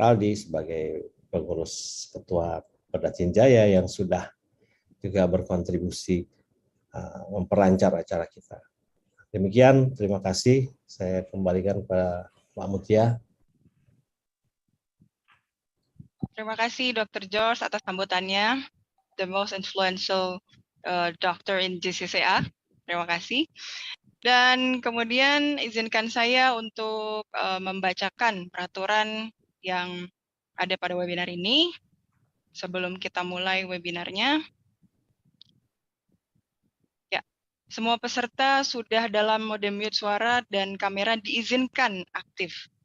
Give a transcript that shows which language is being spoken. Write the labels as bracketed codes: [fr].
[id] Aldi sebagai pengurus Ketua PERDATIN JAYA yang sudah juga berkontribusi memperlancar acara kita. Demikian, terima kasih. Saya kembalikan kepada Pak Mutia. Terima kasih Dr. George atas sambutannya. [en] The most influential doctor in JCCA. [id] Terima kasih. Dan kemudian izinkan saya untuk membacakan peraturan yang ada pada webinar ini sebelum kita mulai webinarnya. Ya, semua peserta sudah dalam mode mute suara dan kamera diizinkan aktif.